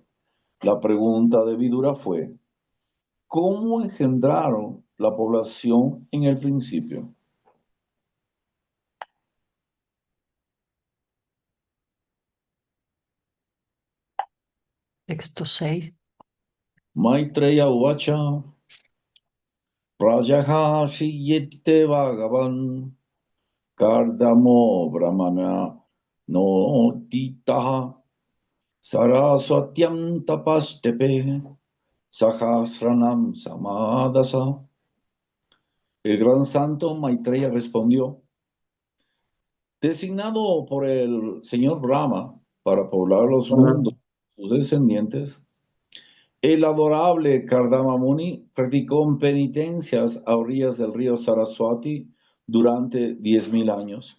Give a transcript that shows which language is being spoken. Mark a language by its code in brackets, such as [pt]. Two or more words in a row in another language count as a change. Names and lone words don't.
[es] La pregunta de Vidura fue: ¿cómo engendraron la población en el principio? Texto 6. [sa] Maitreya Uvacha Prajaha Shiyete Bhagavan Kardamo Brahmana No Titaha Saraswatyam Tapastepe Sahasranam Samadasa. [es] El gran santo Maitreya respondió: designado por el señor Brahma para poblar los mundos, sus descendientes, el adorable Kardama Muni practicó penitencias a orillas del río Saraswati durante 10.000 años.